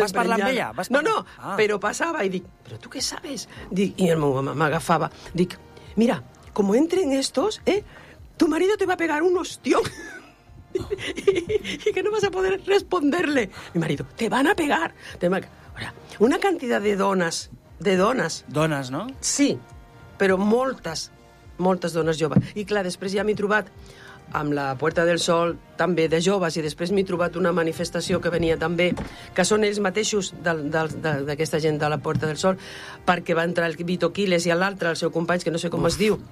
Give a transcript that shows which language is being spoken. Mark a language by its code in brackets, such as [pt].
[ca] esprenyant... Vas parlar amb ella? No, però passava i dic, però tu què saps? I el meu home m'agafava, dic, mira, [es] como entren estos, tu marido te va a pegar un hostión. y que no vas a poder responderle. Mi marido, te van a pegar. Ahora, una cantidad de donas. [ca] Dones, no? Sí, però moltes, moltes dones joves. I clar, després ja m'he trobat amb la Puerta del Sol, també de joves, i després m'he trobat una manifestació que venia també, que són ells mateixos d'aquesta gent de la Puerta del Sol, perquè va entrar el Vito Quiles i l'altre, el seu company, que no sé com es diu.